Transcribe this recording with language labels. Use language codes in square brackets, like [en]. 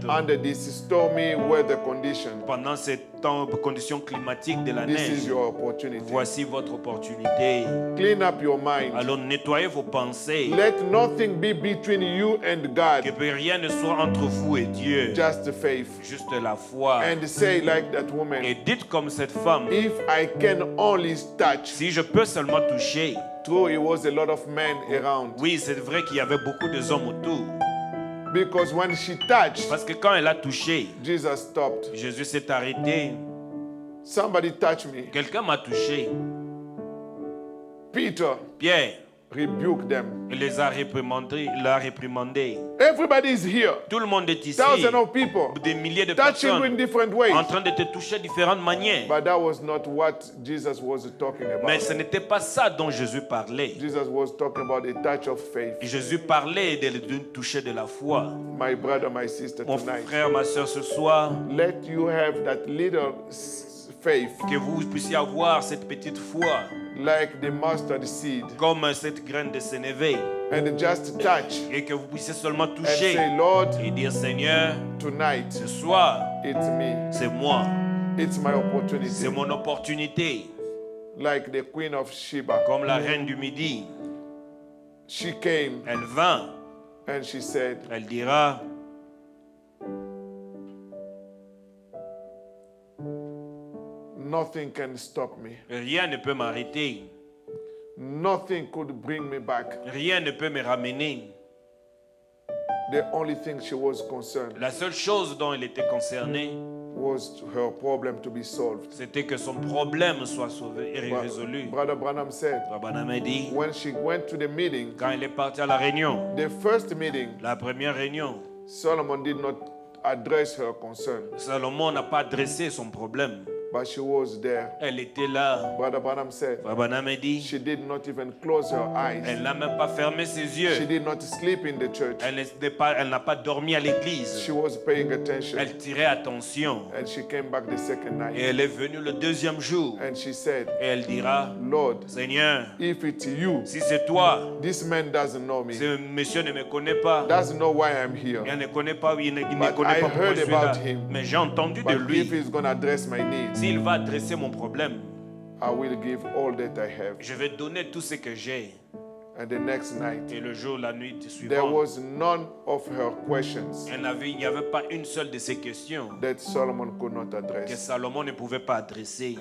[en] under this stormy weather condition, [fr] pendant ces conditions climatiques de la [en] this is [fr] neige, [en] your opportunity. [fr] voici votre opportunité. [en] Clean up your mind. [fr] Alors nettoyez vos pensées. [en] Let nothing be between you and [fr] Que [en] God, [fr] rien ne soit entre vous et Dieu. [en] just faith. [fr] Juste la foi. [en] And say like that woman, [fr] Et dites comme cette femme, [en] if I can only touch. [fr] si je peux seulement toucher. [en] True, it was a lot of men around. [fr] Oui, c'est vrai qu'il y avait beaucoup de hommes autour. [en] Because when she touched, [fr] Parce que quand elle a touché, [en] Jesus stopped. [fr] Jésus s'est arrêté. [en] Somebody touched me. [fr] Quelqu'un m'a touché. [en] Peter [fr] Pierre, [en] rebuked them. [fr] il les a réprimandés. [en] Everybody is here. [fr] Tout le monde est ici. [en] Thousands of people [fr] Des milliers de [en] touching you in [fr] personnes [en] different ways. [fr] en train de te toucher de différentes manières. [en] But that was not what Jesus was talking [fr] Mais [en] about. [fr] ce n'était pas ça dont Jésus parlait. [en] Jesus was talking about a touch of faith. [fr] Jésus parlait de toucher de la foi. [en] My brother, my sister, [fr] Mon [en] tonight, [fr] frère, ma soeur, ce soir, [en] let you have that little faith, [fr] que vous puissiez avoir cette petite foi, [en] like the mustard seed, [fr] comme cette graine de sénévé, [en] and just touch [fr] et que vous puissiez seulement [en] and [fr] toucher [en] say, Lord, [fr] et dire, Seigneur, [en] tonight [fr] ce soir, [en] it's me. [fr] c'est moi, [en] It's my [fr] c'est [en] opportunity. [fr] mon opportunité. [en] Like the Queen of Sheba, [fr] Comme la reine du Midi, [en] she came [fr] elle vint, [en] and she said, [fr] elle dira, [en] nothing can stop me. [fr] rien ne peut m'arrêter, [en] Nothing could bring me back. [fr] rien ne peut me ramener. [en] The only thing she was concerned [fr] La seule chose dont elle était concernée, [en] was her problem to be solved. [fr] c'était que son problème soit sauvé et résolu. [en] Brother Branham said, [fr] Branham a dit, [en] when she went to the meeting, [fr] quand elle est partie à la réunion, [en] the first meeting, [fr] la première réunion, [en] Solomon did not address her concern, [fr] Salomon n'a pas adressé son problème. [en] but she was there. [fr] Elle était là. [en] Brother Branham said, [fr] Branham a dit, [en] she did not even close her eyes. [fr] elle n'a même pas fermé ses [en] She [fr] yeux. [en] did not sleep in the church. [fr] Elle n'a pas dormi à l'église. [en] She was paying attention. [fr] Elle tirait attention. [en] And she came back the second [fr] Et [en] night. [fr] elle est venue le deuxième jour. [en] And she said, [fr] Et elle dira, [en] Lord, [fr] Seigneur, [en] if it's you, [fr] si c'est toi, [en] this man doesn't know me, [fr] ce monsieur ne me connaît pas. [en] doesn't know why I'm here. [fr] Il ne connaît pas, il ne [en] But [fr] connaît [en] I [fr] pas pourquoi [en] heard [fr] je suis là. [en] about him. [fr] Mais j'ai entendu de [en] But if [fr] lui. [en] he's going to address my needs, [fr] S'il va adresser mon problème, [en] I will give all that I have. [fr] je vais donner tout ce que j'ai. [en] And the next night, [fr] Et le jour, la nuit [en] there [fr] suivante, [en] was none of her questions [fr] il n'y avait pas une seule de ces questions [en] that Solomon could not [fr] que [en] address. [fr] Salomon ne pouvait pas adresser.